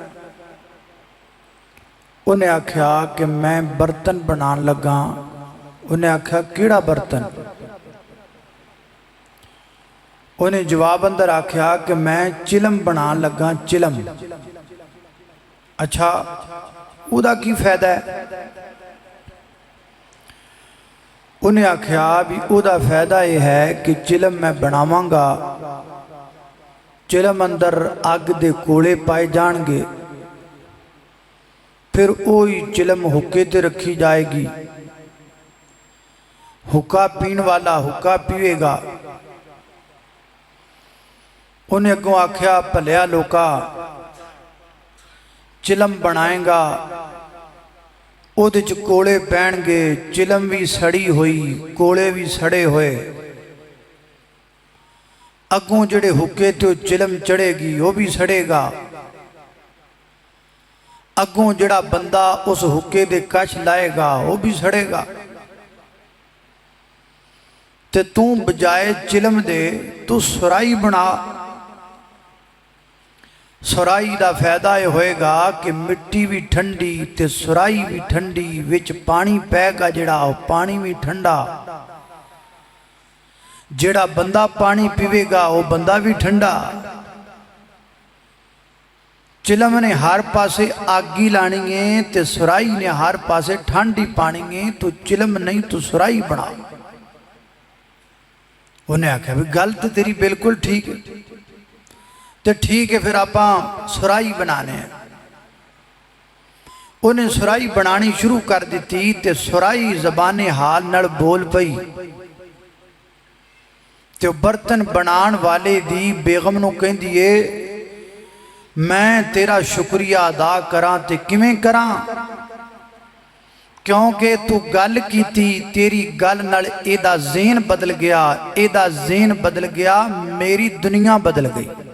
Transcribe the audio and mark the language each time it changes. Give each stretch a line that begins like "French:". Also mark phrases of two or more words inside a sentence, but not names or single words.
Punjabi: انہیں آکھیا کہ میں برتن بنان لگا انہیں آکھیا کیڑا برتن انہیں جواب اندر آکھیا کہ میں چلم بنان لگا چلم اچھا او دا کی فائدہ ہے انہیں آکھیا بھی او دا فائدہ یہ ہے کہ چلم میں بناواں گا چلم اندر آگ دے کوڑے پائے جان گے پھر اوہی چلم حکے تے رکھی جائے گی حکا پین والا حکا پیوے گا انہیں اگوں آکھیا پلیا لوکا چلم بنائیں گا او دے چ کوڑے پین گے چلم بھی سڑی ہوئی کوڑے بھی سڑے ہوئے اگوں جڑے حکے تے چلم چڑھے گی وہ بھی سڑے گا اگوں جڑا بندہ اس حکے دے کش لائے گا وہ بھی سڑے گا تے توں بجائے چلم دے تو سرائی بنا سرائی دا فائدہ یہ ہوئے گا کہ مٹی بھی ٹھنڈی تے سرائی بھی ٹھنڈی وچ پانی پے گا جڑا پانی بھی ٹھنڈا جڑا بندہ پانی پیوے گا وہ بندہ بھی ٹھنڈا چلم نے ہر پاسے آگی لانی ہے تے سرائی نے ہر پاسے ٹھنڈ ہی پانی ہے. تو چلم نہیں تو سرائی بنا. انہیں آکھیا بھی گل تو تیری بالکل ٹھیک ہے,
Urdu: تو ٹھیک ہے پھر آپ سرائی بنانے ہیں.
Punjabi: انہیں سرائی بنانی شروع کر دی تے سرائی زبانِ حال نال بول پئی تے برتن بنان والے دی بیگم نوں کہندی ہے میں تیرا شکریہ ادا کراں تے کیویں کراں، کیونکہ توں گل کیتی تیری گل نال ایدا ذہن بدل گیا، ایدا ذہن بدل گیا، میری دنیا بدل گئی.